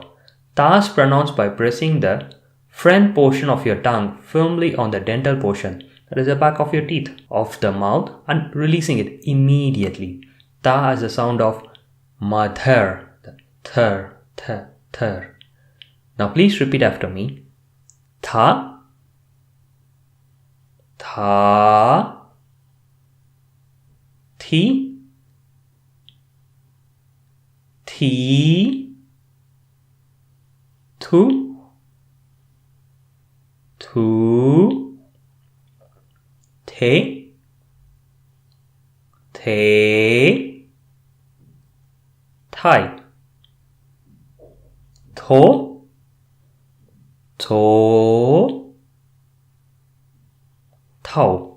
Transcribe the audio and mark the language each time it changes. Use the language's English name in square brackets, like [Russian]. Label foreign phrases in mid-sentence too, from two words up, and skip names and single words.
[English] Ta is pronounced by pressing the front portion of your tongue firmly on the dental portion, that is the back of your teeth, of the mouth, and releasing it immediately. Ta has the sound of mother. Thir. Now please repeat after me. Tha, tha, thi, thi, thu, thu, the, thai, tho, thou.